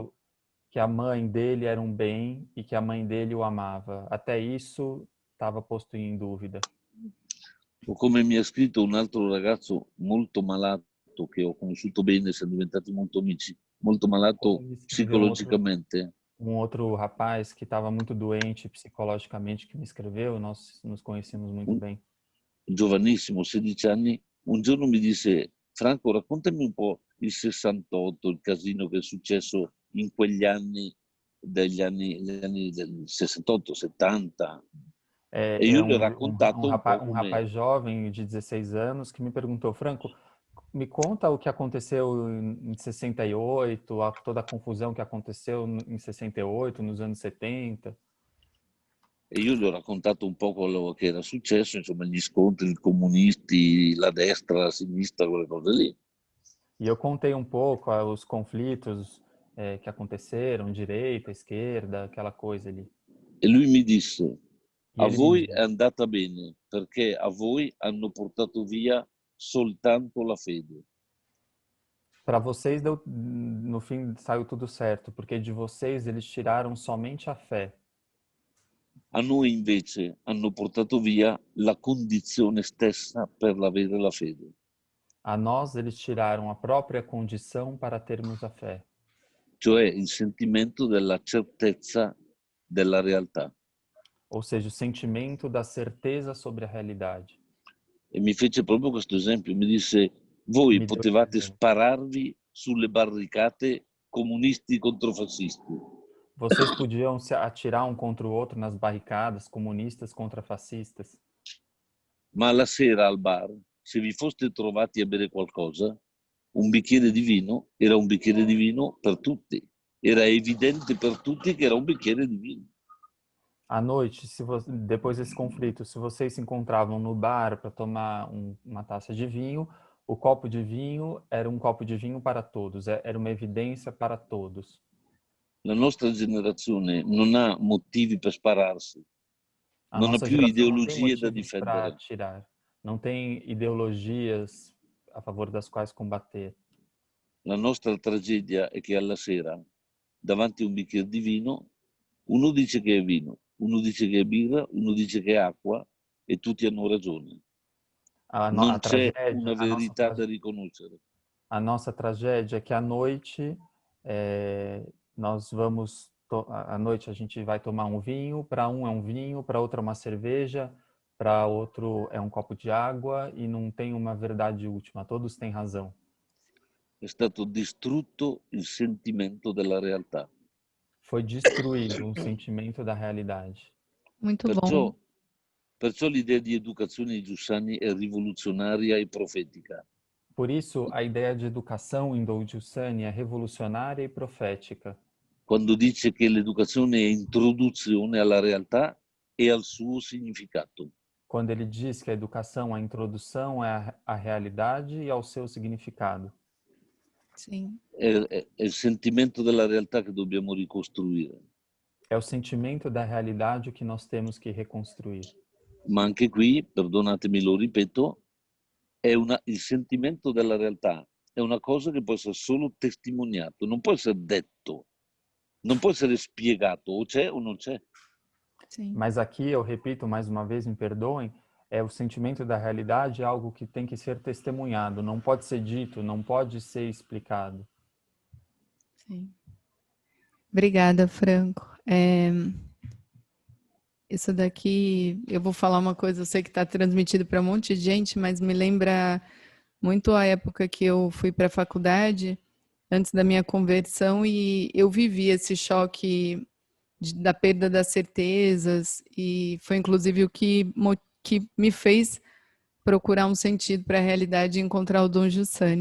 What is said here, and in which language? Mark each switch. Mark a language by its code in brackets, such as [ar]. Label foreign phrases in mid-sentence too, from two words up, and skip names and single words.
[pt] certo que a mãe dele era um bem e que a mãe dele o amava. Até isso estava posto em dúvida. [it] O come mi ha scritto un altro ragazzo molto malato, che ho conosciuto bene, siamo diventati molto amici, molto malato [pt] Como me escreveu [it] psicologicamente. [pt] um outro rapaz que estava muito doente psicologicamente que me escreveu, nós nos conhecemos muito [it] Un [pt] bem. [it] giovanissimo, 16 anni, un giorno mi disse: Franco, raccontami un po' il 68, il casino che è successo in quegli anni, gli anni del 68, 70. E [pt] É [it] io gli ho [pt] um [it] raccontato un po' [pt] um [it] come [pt] rapaz jovem de 16 anos que me perguntou: Franco, me conta o que aconteceu em 68, toda a confusão que aconteceu em 68, nos anos 70. [it] E io gli ho raccontato un po' quello che era successo, insomma, gli scontri, i comunisti, la destra, la sinistra, quelle cose lì. [pt] E eu contei um pouco os conflitos que aconteceram, direita, esquerda, aquela coisa ali. [it] E lui mi disse: [pt] E [it] a [pt] ele me [it] voi è [pt] disse: [it] andata bene, perché a voi hanno portato via soltanto la fede. [pt] para vocês deu, no fim saiu tudo certo, porque de vocês eles tiraram somente a fé. [it] A noi invece hanno portato via la condizione stessa per avere la fede. [pt] A nós eles tiraram a própria condição para termos a fé, [it] Cioè il sentimento della certezza della realtà. [pt] ou seja, o sentimento da certeza sobre a realidade. [it] E mi fece proprio questo esempio, mi disse: voi [pt] Me deu esse [it] potevate [pt] exemplo. [it] spararvi sulle barricate comunisti contro fascisti, [pt] Vocês podiam se atirar um contra o outro nas barricadas, comunistas contra fascistas, [it] ma la sera al bar, se vi foste trovati a bere qualcosa, un bicchiere di vino era un bicchiere di vino per tutti. Era evidente per tutti che era un bicchiere di vino. [pt] à noite, depois desse conflito, se vocês se encontravam no bar para tomar uma taça de vinho, o copo de vinho era um copo de vinho para todos, era uma evidência para todos. [it] La nostra generazione non ha motivi per spararsi, [pt] A [it] non ha [pt] nossa [it] più [pt] geração não tem [it] ideologie da [pt] motivos para [it] difendere. [pt] atirar, não tem ideologias a favor das quais combater. [it] La nostra tragedia è che alla sera, davanti a un bicchiere di vino, uno dice che è vino, uno dice che è birra, uno dice che è acqua e tutti hanno ragione. Non c'è una verità da riconoscere. [pt] A nossa tragédia é que à noite nós vamos à noite a gente vai tomar um vinho, para um é um vinho, para outro é uma cerveja, para outro é um copo de água e não tem uma verdade última, todos têm razão. [it] È stato distrutto il sentimento della realtà. [pt] Foi destruído um sentimento da realidade. Muito bom. [it] Perciò l'idea di educazione di Giussani è rivoluzionaria e profetica. [pt] Por isso, a ideia de educação em Doujusani é revolucionária e profética. [it] Quando dice che l'educazione è introduzione alla realtà e al suo significato. [pt] Quando ele diz que a educação, a introdução é à realidade e ao seu significado. Sim. [it] È il sentimento della realtà che dobbiamo ricostruire. [pt] É o sentimento da realidade que nós temos que reconstruir. [it] Ma anche qui, perdonatemi, lo ripeto, il sentimento della realtà è una cosa che può essere solo testimoniato, non può essere detto, non può essere spiegato, o c'è o non c'è. [pt] Sim. Mas aqui, eu repito mais uma vez, me perdoem, o sentimento da realidade é algo que tem que ser testemunhado, não pode ser dito, não pode ser explicado. Sim. Obrigada, Franco. Isso daqui, eu vou falar uma coisa, eu sei que está transmitido para um monte de gente, mas me lembra muito a época que eu fui para a faculdade, antes da minha conversão, e eu vivi esse choque da perda das certezas, e foi inclusive o que me fez procurar um sentido para a realidade e encontrar o Dom Giussani.